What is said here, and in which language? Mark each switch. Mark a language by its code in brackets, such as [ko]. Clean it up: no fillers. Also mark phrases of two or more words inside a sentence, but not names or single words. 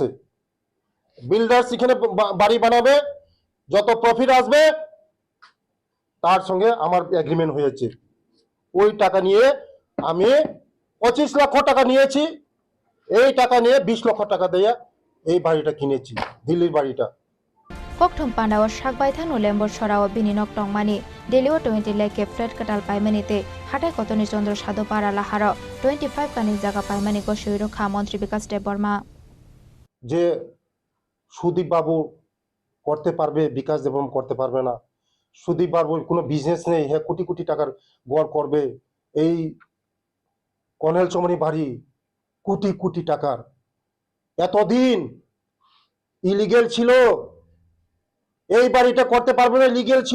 [bn] বিল্ডার্স এখানে বাড়ি বানাবে, যত প্রফিট আসবে তার সঙ্গে আমার এগ্রিমেন্ট হয়েছে। ওই টাকা নিয়ে আমি 25 লক্ষ টাকা নিয়েছি। এই টাকা নিয়ে 20 লক্ষ টাকা দিয়ে এই বাড়িটা কিনেছি, দিল্লির বাড়িটা। [trk] kokthom pandao sakbai thang November sorao bininok tongmani Delhi 20 lakh flat katal paimanite hatai kotoni Chandra Sadhu para laharo 25 kani jaga paimani ko Suirokha Montri Bikas Deborma [bn] যে সুদীপ বাবু করতে পারবে, বিকাশ দেবম করতে পারবে না। সুদীপ বাবুর কোনো বিজনেস নেই, হ্যাঁ কোটি কোটি টাকার গড় করবে। এই কর্নেল চমনি বাড়ি কোটি কোটি টাকার, এতদিন ইলিগেল ছিল, এই বাড়িটা করতে পারবে না, লিগেল ছিল।